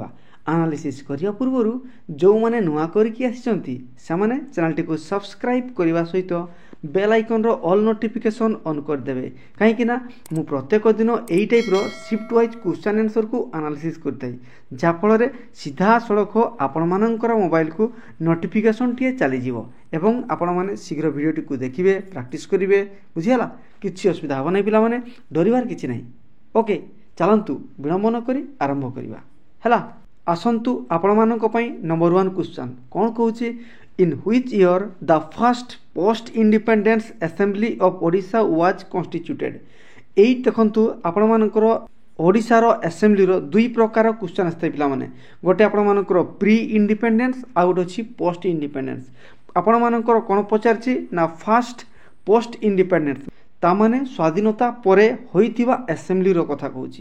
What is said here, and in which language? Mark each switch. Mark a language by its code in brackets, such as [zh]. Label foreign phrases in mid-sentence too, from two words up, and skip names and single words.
[or] ଆନାଲିସିସ୍ କରିବା ପୂର୍ବରୁ ଯେଉଁମାନେ ନୂଆ କରିକି ଆସିଛନ୍ତି ସେମାନେ ଚ୍ୟାନେଲଟିକୁ ସବସ୍କ୍ରାଇବ୍ କରିବା ସହିତ [en] bell iconର all notification on [or] କରିଦେବେ, କାହିଁକିନା ମୁଁ ପ୍ରତ୍ୟେକ ଦିନ ଏହି ଟାଇପ୍ର [en] shift wise question answerକୁ [or] ଆନାଲିସିସ୍ କରିଥାଏ, ଯାହାଫଳରେ ସିଧାସଳଖ ଆପଣମାନଙ୍କର ମୋବାଇଲକୁ ନୋଟିଫିକେସନ୍ଟିଏ ଚାଲିଯିବ ଏବଂ ଆପଣମାନେ ଶୀଘ୍ର ଭିଡ଼ିଓଟିକୁ ଦେଖିବେ, ପ୍ରାକ୍ଟିସ୍ କରିବେ। ବୁଝିଗଲା? କିଛି ଅସୁବିଧା ହେବ ନାହିଁ ପିଲାମାନେ, ଡରିବାର କିଛି ନାହିଁ। ଓକେ, ଚାଲନ୍ତୁ ବିଳମ୍ବ ନ କରି ଆରମ୍ଭ କରିବା। ହେଲା, ଆସନ୍ତୁ ଆପଣମାନଙ୍କ ପାଇଁ [en] number 1 question [or] କ'ଣ କହୁଛି? [en] In which year the first post-independence assembly of Odisha was constituted? [or] ଏଇ ଦେଖନ୍ତୁ ଆପଣମାନଙ୍କର ଓଡ଼ିଶାର ଆସେମ୍ବଲିର ଦୁଇ ପ୍ରକାର କ୍ୱେଶ୍ଚନ୍ ଆସିଥାଏ ପିଲାମାନେ। ଗୋଟେ ଆପଣମାନଙ୍କର [en] pre independence, [or] ଆଉ ଗୋଟେ ଅଛି [en] post independence. [or] ଆପଣମାନଙ୍କର କ'ଣ ପଚାରିଛି ନା [en] first post independence, [or] ତାମାନେ ସ୍ୱାଧୀନତା ପରେ ହୋଇଥିବା ଆସେମ୍ବଲିର କଥା କହୁଛି।